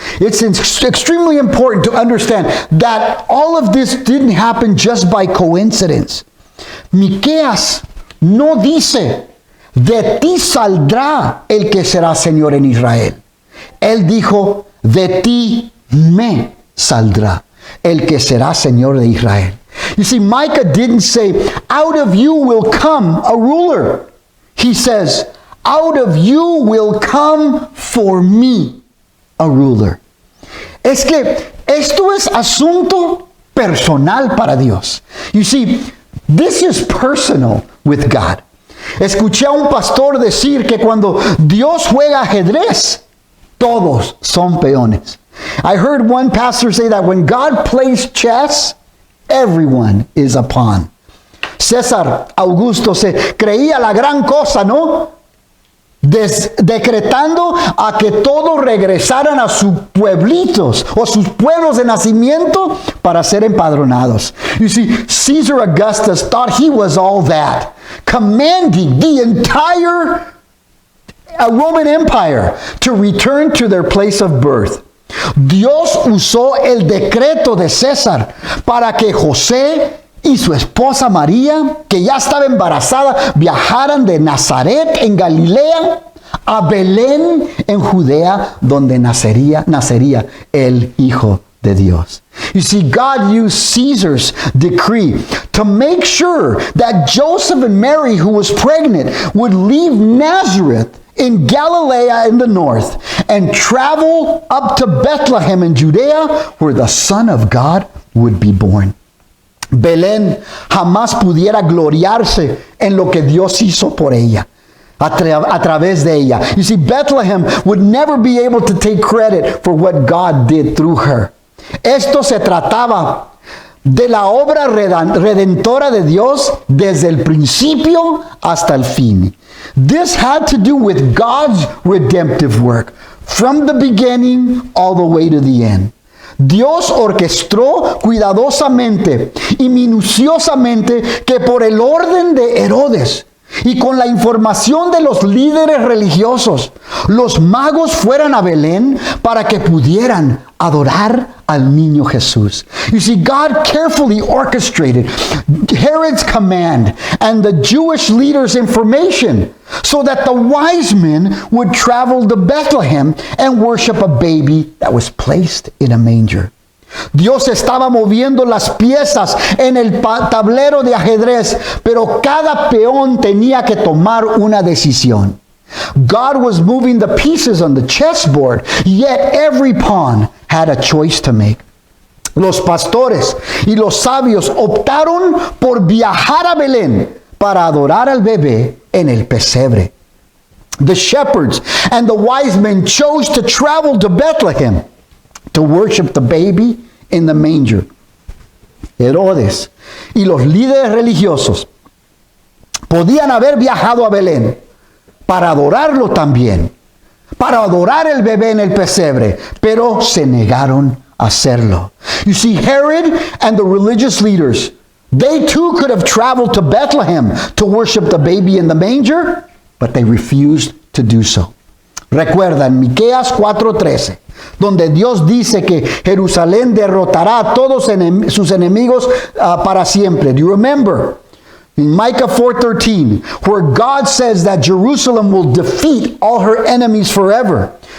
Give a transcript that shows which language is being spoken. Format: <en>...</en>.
<en>It's extremely important to understand that all of this didn't happen just by coincidence.</en> <es>Miqueas no dice, de ti saldrá el que será Señor en Israel. Él dijo, de ti me saldrá el que será Señor de Israel.</es> <en>You see, Micah didn't say, out of you will come a ruler. He says, out of you will come for me a ruler.</en> <es>Es que esto es asunto personal para Dios.</es> <en>You see, this is personal with God.</en> <es>Escuché a un pastor decir que cuando Dios juega ajedrez, todos son peones.</es> <en>I heard one pastor say that when God plays chess, everyone is a pawn.</en> <es>César Augusto se creía la gran cosa, ¿no? Decretando a que todos regresaran a sus pueblitos o sus pueblos de nacimiento para ser empadronados.</es> <en>You see, Caesar Augustus thought he was all that, commanding the entire Roman Empire to return to their place of birth.</en> <es>Dios usó el decreto de César para que José y su esposa María, que ya estaba embarazada, viajaran de Nazaret en Galilea a Belén en Judea, donde nacería el Hijo de Dios.</es> <en>You see, God used Caesar's decree to make sure that Joseph and Mary, who was pregnant, would leave Nazareth in Galilee in the north and travel up to Bethlehem in Judea, where the Son of God would be born.</en> <es>Belén jamás pudiera gloriarse en lo que Dios hizo por ella, a través de ella.</es> <en>You see, Bethlehem would never be able to take credit for what God did through her.</en> <es>Esto se trataba de la obra redentora de Dios desde el principio hasta el fin.</es> <en>This had to do with God's redemptive work from the beginning all the way to the end.</en> <es>Dios orquestó cuidadosamente y minuciosamente que por el orden de Herodes y con la información de los líderes religiosos, los magos fueran a Belén para que pudieran adorar al niño Jesús.</es> <en>You see, God carefully orchestrated Herod's command and the Jewish leaders' information so that the wise men would travel to Bethlehem and worship a baby that was placed in a manger.</en> <es>Dios estaba moviendo las piezas en el tablero de ajedrez, pero cada peón tenía que tomar una decisión.</es> <en>God was moving the pieces on the chessboard, yet every pawn had a choice to make.</en> <es>Los pastores y los sabios optaron por viajar a Belén para adorar al bebé en el pesebre.</es> <en>The shepherds and the wise men chose to travel to Bethlehem to worship the baby in the manger.</en> <es>Herodes y los líderes religiosos podían haber viajado a Belén para adorarlo también, para adorar el bebé en el pesebre, pero se negaron a hacerlo.</es> <en>You see, Herod and the religious leaders, they too could have traveled to Bethlehem to worship the baby in the manger, but they refused to do so.</en> <es>Recuerdan Miqueas 4:13, donde Dios dice que Jerusalén derrotará a todos sus enemigos para siempre.</es> <en>Do you remember? In Micah 4:13, where God says that Jerusalem will defeat all her enemies forever.</en>